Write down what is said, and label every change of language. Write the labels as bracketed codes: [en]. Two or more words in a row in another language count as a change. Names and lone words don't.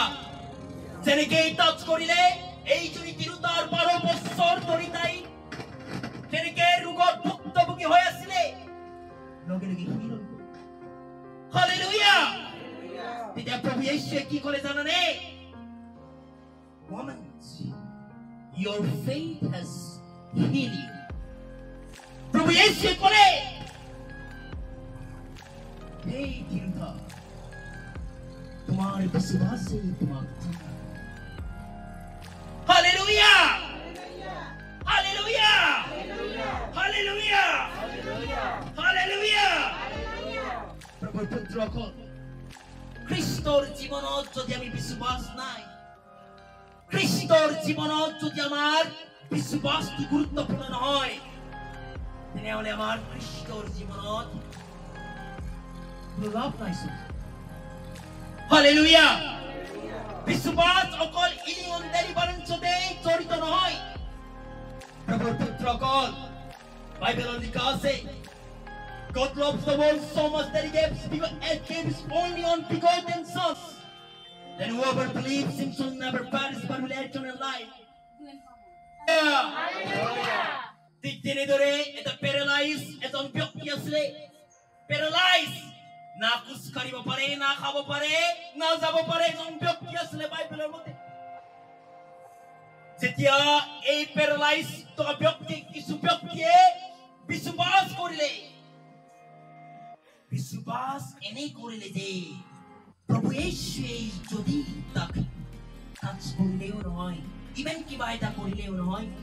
[as] যেনেকৈ টাচ কৰিলে এইজনী তিৰোতাৰ 12 বছৰ ধৰি তাই যেনেকৈ ৰোগত ভুক্তভোগী হৈ আছিলে লগে লগে হিল হ'ল Hallelujah. তেতিয়া প্ৰভু যীশুৱে কি ক'লে জানানে [en] Woman, your faith has healed you. [as] প্ৰভু যীশুৱে ক'লে এই তিৰোতা [hi] तुम्हारे विश्वास से तुम्हारा हालेलुया हालेलुया हालेलुया हालेलुया प्रभु पुत्रको [as] খ্ৰীষ্টৰ জীৱনত যদি আমি বিশ্বাস নাই খ্ৰীষ্টৰ জীৱনত যদি আমাৰ বিশ্বাসটো গুৰুত্বপূৰ্ণ নহয় তেনেহলে আমাৰ খ্ৰীষ্টৰ জীৱনত লাভ নাই Hallelujah. বিশ্বাস অকল ইলিয়ন ডেলিভারেন্সতে জড়িত নহয় প্ৰভুৰ পুত্ৰসকল বাইবেলত লিখা আছে [en] God loves the world so much that he gave his only begotten son that whoever believes him shall never perish but will have eternal life Hallelujah. [as] ঠিক তেনেদৰে এটা প্যাৰালাইজ এজন ব্যক্তি আছিলে প্যাৰালাইজ না কুছ কৰিব পাৰে না খাব পাৰে না যাব পাৰে এজন ব্যক্তি আছিলে বাইবেলৰ মতে যেতিয়া এই প্যাৰালাইজ তো ব্যক্তি কিছু ব্যক্তিয়ে বিশ্বাস কৰিলে বিশ্বাস এনে কৰিলে যে প্ৰভু যীশুৱে যদি তাক টাচ কৰিলেও নহয় ইভেন কিবা এটা কৰিলেও নহয়